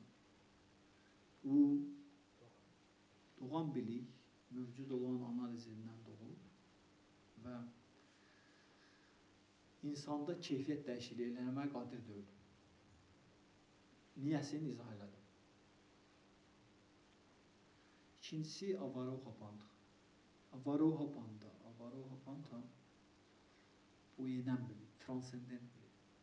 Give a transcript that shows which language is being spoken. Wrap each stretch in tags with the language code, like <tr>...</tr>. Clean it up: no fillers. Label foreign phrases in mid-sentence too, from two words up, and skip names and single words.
<az>Bu doğan bilik, mövcud olan analizindən doğur və insanda keyfiyyət dəyişikliyi eləməyə qadir deyil. Niyəsini izah elədim. İkincisi,</az> <sa>avaroha pantha. Avaroha pantha</sa> <az>bu yenən bilik, transcendent bilik.</az>